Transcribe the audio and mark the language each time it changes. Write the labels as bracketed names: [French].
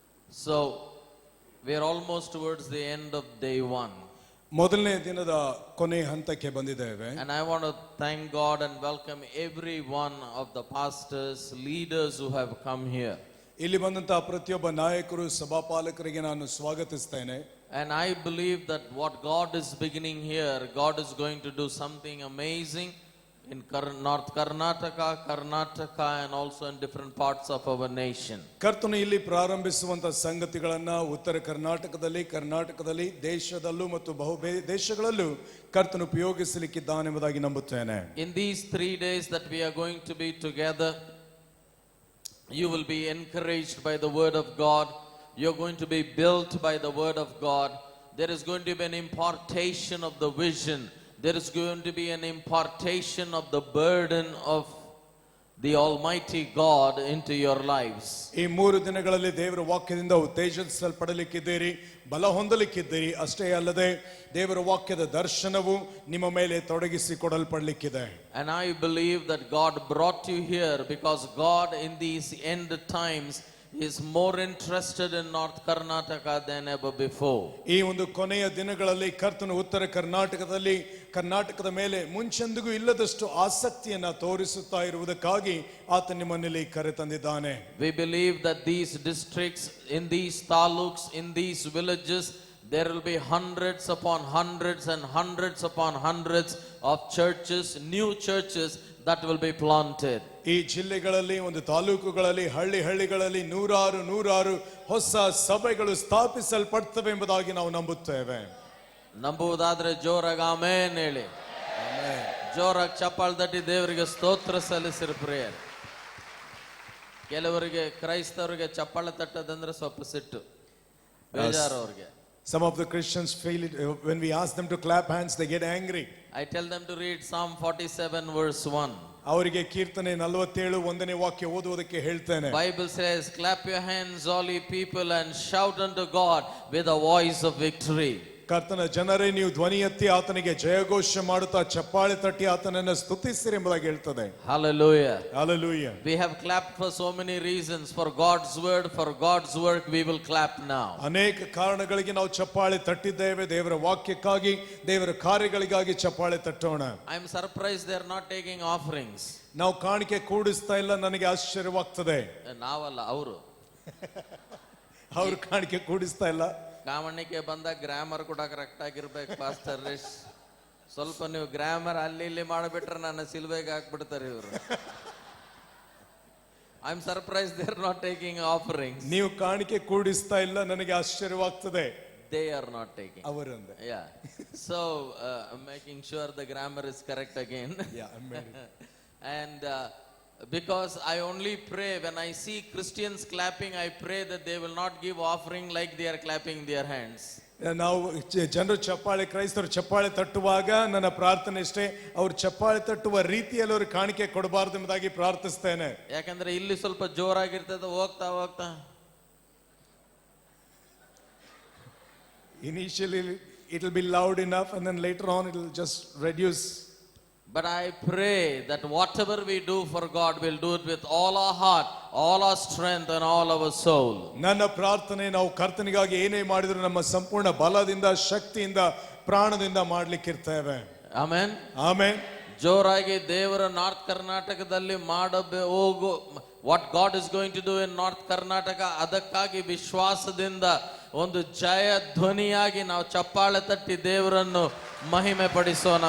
[English] So, we are almost towards the end of day 1. [Kannada] ಮೊದಲನೇ ದಿನದ ಕೊನೆ ಹಂತಕ್ಕೆ ಬಂದಿದ್ದೇವೆ. [English] And I want to thank God and welcome every one of the pastors, leaders who have come here. [Kannada] ಇಲ್ಲಿ ಬಂದಂತಹ ಪ್ರತಿಯೊಬ್ಬ ನಾಯಕರು ಸಭಾಪಾಲಕರಿಗೆ ನಾನು ಸ್ವಾಗತಿಸ್ತೇನೆ. [English] And I believe that what God is beginning here, God is going to do something amazing in North Karnataka and also in different parts of our nation. [Kannada] ಕರ್ತನು ಇಲ್ಲಿ ಪ್ರಾರಂಭಿಸುವಂತ ಸಂಗತಿಗಳನ್ನ ಉತ್ತರ ಕರ್ನಾಟಕದಲ್ಲಿ ದೇಶದಲ್ಲೂ ಮತ್ತು ದೇಶಗಳಲ್ಲೂ ಕರ್ತನು ಉಪಯೋಗಿಸಲಿಕ್ಕಿದ್ದಾನೆ ಎಂಬುದಾಗಿ ನಂಬುತ್ತೇನೆ. [English] In these 3 days that we are going to be together, you will be encouraged by the word of God. You're going to be built by the word of God. There is going to be an impartation of the vision. There is going to be an impartation of the burden of the Almighty God into your lives. [Kannada] ಈ 3 ದಿನಗಳಲ್ಲಿ ದೇವರ ವಾಕ್ಯದಿಂದ ಉತ್ತೇಜಿಸಲ್ಪಡಲಿಕ್ಕಿದ್ದೀರಿ, ಬಲ ಹೊಂದಲಿಕ್ಕಿದ್ದೀರಿ. ಅಷ್ಟೇ ಅಲ್ಲದೆ ದೇವರ ವಾಕ್ಯದ ದರ್ಶನವು ನಿಮ್ಮ ಮೇಲೆ ತೊಡಗಿಸಿಕೊಡಲ್ಪಡಲಿಕ್ಕಿದೆ. [English] And I believe that God brought you here because God in these end times is more interested in North Karnataka than ever before. [Kannada] ಈ ಒಂದು ಕೊನೆಯ ದಿನಗಳಲ್ಲಿ ಕರ್ತನು ಉತ್ತರ ಕರ್ನಾಟಕದ ಮೇಲೆ ಮುಂಚೆಂದಿಗೂ ಇಲ್ಲದಷ್ಟು ಆಸಕ್ತಿಯನ್ನ ತೋರಿಸುತ್ತಾ ಇರುವುದಕ್ಕಾಗಿ ಆತ ನಿಮ್ಮನ್ನಲ್ಲಿ ಕರೆತಂದಿದ್ದಾನೆ. [English] We believe that these districts, in these taluks, in these villages, there will be hundreds upon hundreds and hundreds upon hundreds of churches, new churches that will be planted. [Kannada] ಈ ಜಿಲ್ಲೆಗಳಲ್ಲಿ ಒಂದು ತಾಲೂಕುಗಳಲ್ಲಿ ಹಳ್ಳಿಗಳಲ್ಲಿ ನೂರಾರು ಹೊಸ ಸಭೆಗಳು ಸ್ಥಾಪಿಸಲ್ಪಡ್ತವೆ ಎಂಬುದಾಗಿ ನಾವು ನಂಬುತ್ತೇವೆ. ನಂಬುವುದಾದ್ರೆ ಜೋರಾಗಿ ಆಮೆನ್ ಹೇಳಿ. ಜೋರಾಗಿ ಚಪ್ಪಾಳೆ ತಟ್ಟಿ ದೇವರಿಗೆ ಸ್ತೋತ್ರ ಸಲ್ಲಿಸಿರಿ ಪ್ರೇಯರ್. ಕೆಲವರಿಗೆ ಕ್ರೈಸ್ತವರಿಗೆ ಚಪ್ಪಾಳೆ ತಟ್ಟದಂದ್ರೆ ಸ್ವಲ್ಪ ಸಿಟ್ಟು ಬೇಜಾರು ಅವ್ರಿಗೆ. [English] Some of the Christians feel it when we ask them to clap hands, they get angry. I tell them to read Psalm 47 verse 1. [Kannada] ಅವರಿಗೆ ಕೀರ್ತನೆ 47 1ನೇ ವಾಕ್ಯ ಓದುವುದಕ್ಕೆ ಹೇಳ್ತೇನೆ. [English] Bible says, clap your hands all ye people and shout unto God with a voice of victory. [Kannada] ಕರ್ತನ ಜನರೇ, ನೀವು ಧ್ವನಿ ಎತ್ತಿ ಆತನಿಗೆ ಜಯಘೋಷ ಮಾಡುತ್ತಾ ಚಪ್ಪಾಳೆ ತಟ್ಟಿ ಆತನನ್ನು ಸ್ತುತಿಸಿರಿ ಎಂಬುದಾಗಿ ಹೇಳ್ತದೆ. [English] Hallelujah. Hallelujah. We have clapped for so many reasons. For God's word, for God's work, we will clap now. [Kannada] ಅನೇಕ ಕಾರಣಗಳಿಗೆ ನಾವು ಚಪ್ಪಾಳೆ ತಟ್ಟಿದ್ದೇವೆ. ದೇವರ ವಾಕ್ಯಕ್ಕಾಗಿ, ದೇವರ ಕಾರ್ಯಗಳಿಗಾಗಿ ಚಪ್ಪಾಳೆ ತಟ್ಟೋಣ. [English] I am surprised they are not taking offerings. [Kannada] ನಾವು ಕಾಣಿಕೆ ಕೂಡಿಸ್ತಾ ಇಲ್ಲ, ನನಗೆ ಆಶ್ಚರ್ಯವಾಗ್ತದೆ. ನಾವಲ್ಲ, ಅವರು ಕಾಣಿಕೆ ಕೂಡಿಸ್ತಾ ಇಲ್ಲ. ಕಾಮಣಿಕೆ ಬಂದಾಗ ಗ್ರಾಮರ್ ಕೂಡ ಕರೆಕ್ಟ್ ಆಗಿರ್ಬೇಕು ಪಾಸ್ಟರ್. ಸ್ವಲ್ಪ ನೀವು ಗ್ರಾಮರ್ ಅಲ್ಲಿ ಇಲ್ಲಿ ಮಾಡಿಬಿಟ್ರೆ ನನ್ನ ಸಿಲ್ವೆಗೆ ಹಾಕ್ಬಿಡ್ತಾರೆ ಇವರು. [English] I am surprise they are not taking offerings. [Kannada] ನೀವು ಕಾಣಿಕೆ ಕೂಡಿಸ್ತಾ ಇಲ್ಲ, ನನಗೆ ಆಶ್ಚರ್ಯವಾಗ್ತದೆ. [English] They are not taking. [Kannada] ಅವರಂದೆ. [English] Yeah. So making sure the grammar is correct again. Yeah, I'm ready. And because I only pray when I see Christians clapping, I pray that they will not give offering like they are clapping their hands. [Kannada] ನಾವು ಜನರು ಕ್ರೈಸ್ತರು ಚಪ್ಪಾಳೆ ತಟ್ಟುವಾಗ ನನ್ನ ಪ್ರಾರ್ಥನೆ ಇಷ್ಟೇ, ಅವರು ಚಪ್ಪಾಳೆ ತಟ್ಟುವ ರೀತಿಯಲ್ಲಿ ಅವರು ಕಾಣಿಕೆ ಕೊಡಬಾರದು ಎಂಬುದಾಗಿ ಪ್ರಾರ್ಥಿಸ್ತೇನೆ. ಯಾಕಂದ್ರೆ ಇಲ್ಲಿ ಸ್ವಲ್ಪ ಜೋರಾಗಿರ್ತದೆ, ಹೋಗ್ತಾ [English] initially it will be loud enough and then later on it will just reduce. But I pray that whatever we do for God, we'll do it with all our heart, all our strength and all our soul. [Kannada] ನನ್ನ ಪ್ರಾರ್ಥನೆ, ನಾವು ಕರ್ತನಿಗಾಗಿ ಏನೇ ಮಾಡಿದ್ರು ನಮ್ಮ ಸಂಪೂರ್ಣ ಬಲದಿಂದ, ಶಕ್ತಿಯಿಂದ, ಪ್ರಾಣದಿಂದ ಮಾಡ್ಲಿಕ್ಕಿರ್ತೇವೆ. Amen. Amen. ಜೋರಾಗಿ ದೇವರ ನಾರ್ತ್ ಕರ್ನಾಟಕದಲ್ಲಿ ಹೋಗು [English] what God is going to do in North Karnataka, [Kannada] ಅದಕ್ಕಾಗಿ ವಿಶ್ವಾಸದಿಂದ ಒಂದು ಜಯ ಧ್ವನಿಯಾಗಿ ನಾವು ಚಪ್ಪಾಳೆ ತಟ್ಟಿ ದೇವರನ್ನು ಮಹಿಮೆ ಪಡಿಸೋಣ.